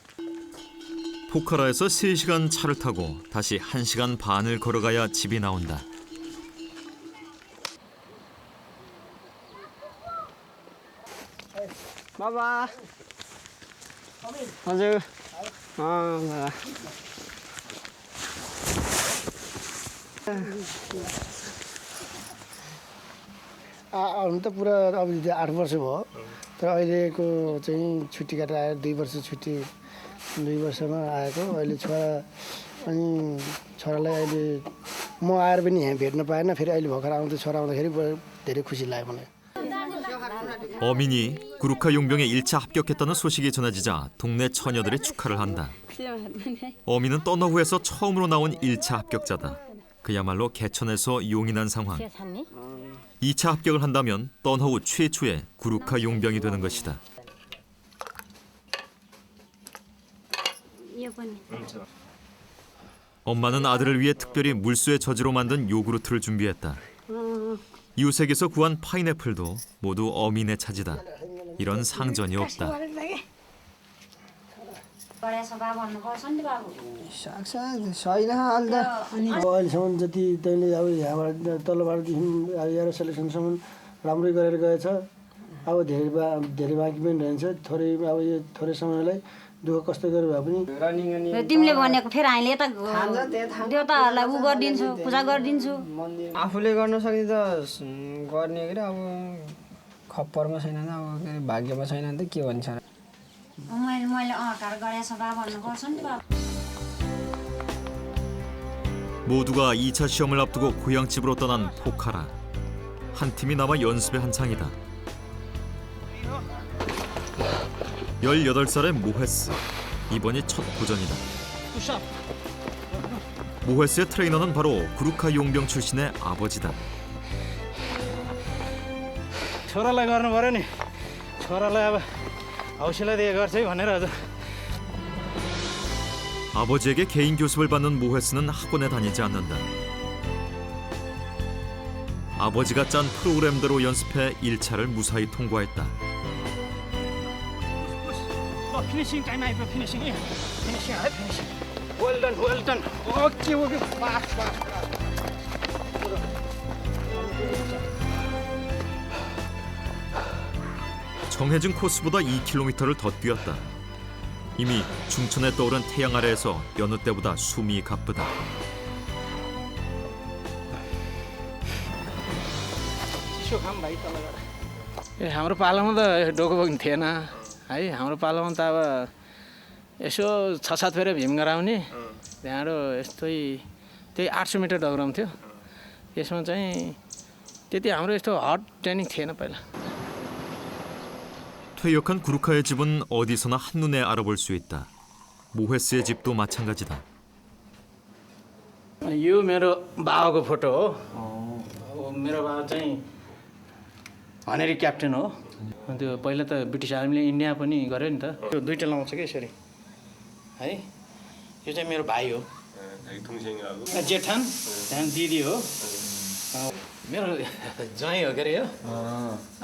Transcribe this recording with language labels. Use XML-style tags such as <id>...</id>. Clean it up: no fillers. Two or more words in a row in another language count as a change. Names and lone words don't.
<ko>포카라에서 3시간 차를 타고 다시 1시간 반을 걸어가야 집이 나온다.</ko> <ne>बाबा हजुर हुन त पुरा अब 8 वर्ष भयो तर अहिलेको चाहिँ छुट्टी काटेर आएर 2 वर्ष छुट्टी 2 वर्षमा आएको अहिले छोरा अनि छोरालाई अहिले म आएर पनि यहाँ भेट्न पाएन फेरि अहिले भर्खर आउँदै छोरा आउँदाखेरि धेरै खुसी लाग्यो मलाई.</ne> <ko>어민이 구루카 용병에 1차 합격했다는 소식이 전해지자 동네 처녀들이 축하를 한다. 어민은 떠너후에서 처음으로 나온 1차 합격자다. 그야말로 개천에서 용이 난 상황. 2차 합격을 한다면 떠너후 최초의 구루카 용병이 되는 것이다. 엄마는 아들을 위해 특별히 물수에 저지로 만든 요구르트를 준비했다. 이웃에게서 구한 파인애플도 모두 어민의 차지다. 이런 상전이 없다.</ko> <ne>अहिलेसम्म जति तैँले अब यहाँबाट तल्लोबाटदेखि एयर सेलेक्सनसम्म राम्रै गरेर गएछ अब धेरै बाँकी पनि रहन्छ थोरै अब यो थोरै समयलाई दुःख कस्तो गरेर भए पनि तिमीले भनेको फेरि हामीले त देउताहरूलाई उ गरिदिन्छु पूजा गरिदिन्छु आफूले गर्न सक्ने त गर्ने के अब खप्परमा छैन अब भाग्यमा छैन त के भन्छ मैले अहकार गरेछ बा भन्नु पर्छ नि बा.</ne> <ko>모두가 2차 시험을 앞두고 고향집으로 떠난 포카라. 한 팀이 남아 연습의 한창이다. 18살의 모헤스. 이번이 첫 도전이다. 모헤스의 트레이너는 바로 구루카 용병 출신의 아버지다.</ko> <ne>छोरालाई गर्नु पर्यो नि छोरालाई अब हौसला दिए गर्छ है भनेर हजुर.</ne> <ko>아버지에게 개인 교습을 받는 모헤스는 학원에 다니지 않는다. 아버지가 짠 프로그램대로 연습해 1차를 무사히 통과했다.</ko> <en>finishing time आइपुग्यो finishing finishing है finishing well done okay fast</en> <ko>정해진 코스보다 2km를 더 뛰었다. 이미 중천에 떠오른 태양 아래에서 여느 때보다 숨이 가쁘다.</ko> <ne>हाम्रो पालोमा त डोको बग्ने थिएन है हाम्रो पालोमा त अब यसो 6-7 फेर भीम गराउने त्यहाँबाट यस्तै त्यही 800 मिटर डगराउँथ्यो. यसमा चाहिँ त्यति हाम्रो यस्तो</ne> <en>hot training</en> <ne>थिएन पहिला.</ne> <ko>퇴역한 구루카의 집은 어디서나 한눈에 알아볼 수 있다. 모헤스의 집도 마찬가지다.</ko> <ne>यो मेरो बाबाको फोटो हो. मेरो बाबा चाहिँ</ne> <en>honorary captain</en> <ne>हो. त्यो पहिला त ब्रिटिस आर्मीले इन्डिया पनि गर्यो नि त. त्यो दुईटा लाउँछ कि यसरी है. यो चाहिँ मेरो भाइ हो जेठान त्यहाँ दिदी हो मेरो ज्वाइँ हो के अरे यो.</ne>